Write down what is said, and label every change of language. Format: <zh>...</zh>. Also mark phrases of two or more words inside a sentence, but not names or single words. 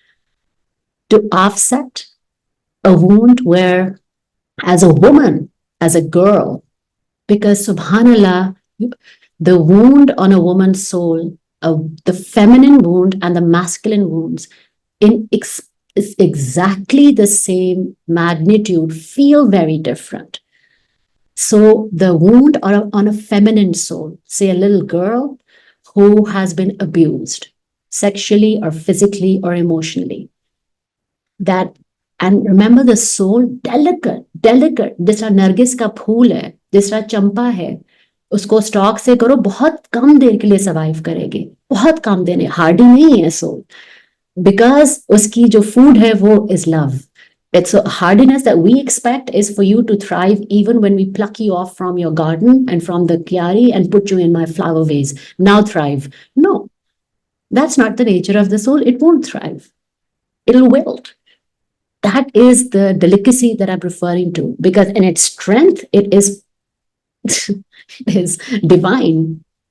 <en>To offset a wound where, as a woman, as a girl, because subhanallah, the wound on a woman's soul, the feminine wound and the masculine wounds is exactly the same magnitude, feel very different. So the wound on a feminine soul, say a little girl who has been abused sexually or physically or emotionally, that, and remember the soul, delicate,</en> <hi>जिस तरह नरगिस का फूल है, जिस तरह चंपा है, उसको स्टॉक से करो, बहुत कम देर के लिए सर्वाइव करेगी, बहुत कम देर, हार्डी नहीं है सोल, because उसकी जो फ़ूड है वो</hi> <en>is love. It's a hardiness that we expect is for you to thrive even when we pluck you off from your garden and from the kyari and put you in my flower vase. Now thrive. No, that's not the nature of the soul. It won't thrive. It'll wilt. That is the delicacy that I'm referring to, because in its strength, it is, is divine.</en>